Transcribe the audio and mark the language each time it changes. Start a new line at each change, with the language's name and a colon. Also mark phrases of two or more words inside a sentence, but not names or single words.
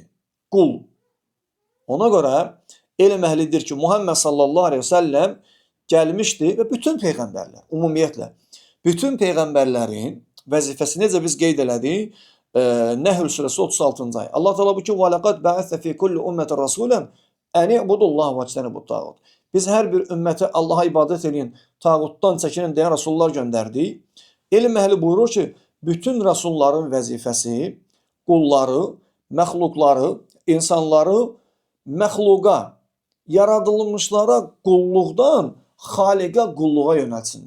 Azerbaijani: Qul. Ona görə elm əhlidir ki, Muhammed
Arabic: صلى الله عليه وسلم
Azerbaijani: gəlmişdi və bütün peyğəmbərlər, ümumiyyətlə, bütün peyğəmbərlərin vəzifəsi necə biz qeyd elədik? Nəhl surəsi 36-cı ayə. Allah Teala bu ki,
Arabic: "ولقد بعثنا في كل أمة رسولا أن اعبدوا الله واجتنبوا الطاغوت."
Azerbaijani: Biz hər bir ümmətə Allaha ibadət edin, tağutdan çəkinin deyən rasullar göndərdik. Elm əhli buyurur ki, bütün rasulların vəzifəsi qulları, məxluqları, insanları məxluqa, yaradılmışlara qulluqdan xaliqə qulluğa yönəltsinlər.